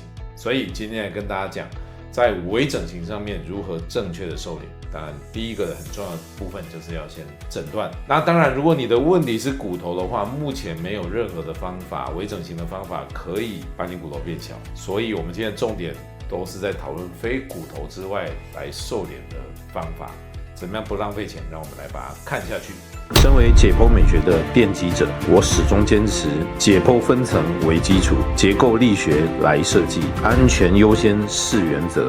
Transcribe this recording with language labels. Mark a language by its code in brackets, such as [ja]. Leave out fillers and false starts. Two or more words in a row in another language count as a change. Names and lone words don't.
[zh] 所以今天來跟大家講，在微整形上面如何正確的瘦臉。當然，第一個很重要的部分就是要先診斷。那當然，如果你的問題是骨頭的話，目前沒有任何的方法，微整形的方法可以把你骨頭變小。所以我們今天的重點都是在討論非骨頭之外來瘦臉的方法，怎麼樣不浪費錢？讓我們來把它看下去。身為解剖美學的奠基者，我始終堅持解剖分層為基礎，結構力學來設計，安全優先是原則。